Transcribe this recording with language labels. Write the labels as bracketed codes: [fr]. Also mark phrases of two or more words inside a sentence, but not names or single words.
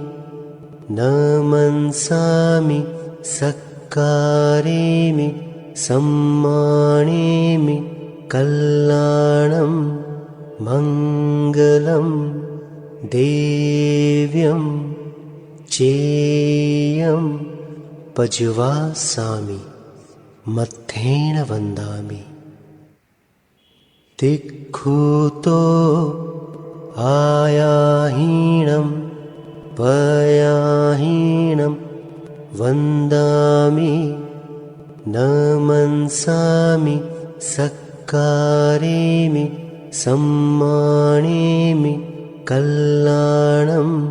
[pra] નમંસામિ, સક્કારેમિ સમ્માણેમિ, કલ્યાણમ મંગલમ દેવ્યમ ચેયમ પજવાસામિ, મથ્થેન વંદામિ. તિખુતો आयाहीणं पयाहीणं वन्दामि न मनसामि सक्कारेमि सम्मानेमि कल्याणं